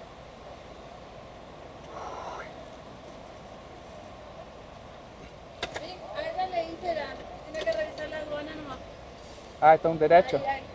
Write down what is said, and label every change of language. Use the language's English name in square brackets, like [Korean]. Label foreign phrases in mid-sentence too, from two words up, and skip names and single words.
[Spanish] Sí, a ella le hice la. Tiene que revisar la aduana nomás. [Portuguese] Ah, então direto? [Spanish] Ahí, ahí.